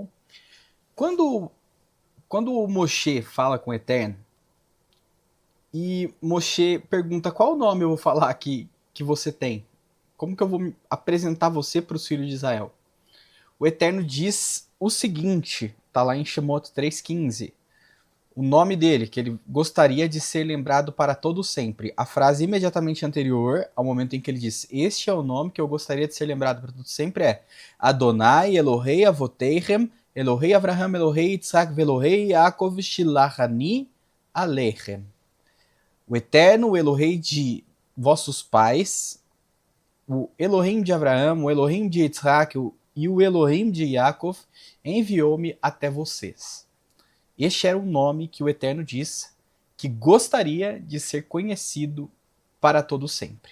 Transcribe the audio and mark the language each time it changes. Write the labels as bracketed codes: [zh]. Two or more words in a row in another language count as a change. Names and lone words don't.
[pt] Quando o Moshe fala com o Eterno, e Moshe pergunta qual nome eu vou falar aqui que você tem, como que eu vou apresentar você para os filhos de Israel? O Eterno diz o seguinte, tá lá em Shemot 3,15, o nome dele, que ele gostaria de ser lembrado para todo sempre. A frase imediatamente anterior, ao momento em que ele diz, este é o nome que eu gostaria de ser lembrado para todo sempre, é [he] ה׳ אלהי אבתיכם, אלהי אברהם, אלהי יצחק, אלהי יעקב שלחני אליכם. [pt] O Eterno, o Elohim de vossos pais, o Elohim de Abraão, o Elohim de Yitzhak e o Elohim de Yaakov enviou-me até vocês. Este era o nome que o Eterno diz que gostaria de ser conhecido para todo sempre.